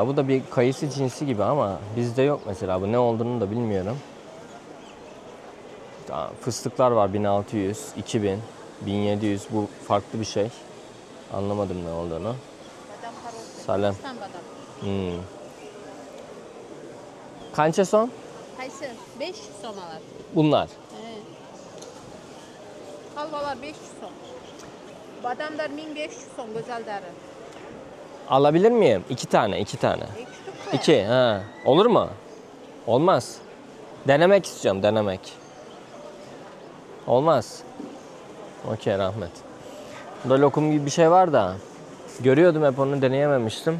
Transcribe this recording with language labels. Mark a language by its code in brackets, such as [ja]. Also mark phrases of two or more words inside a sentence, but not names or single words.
[tr] Bu da bir kayısı cinsi gibi ama bizde yok mesela. Bu ne olduğunu da bilmiyorum. Fıstıklar var 1600, 2000, 1700. Bu farklı bir şey. Anlamadım ne olduğunu. Selam. [uz] Kança son? Qaysi? 500 so'm oladi. Bunlar. Halvalar 500 so'm. Badamlar 1500 so'm go'zallari. [tr] Alabilir miyim? 2 tane. [ru] 2 shtuk. [tr] 2. Ha. Olur mu? Olmaz. Denemek istiyorum, denemek. Olmaz. Okey, rahmet. Burada lokum gibi bir şey var da görüyordum hep onu deneyememiştim.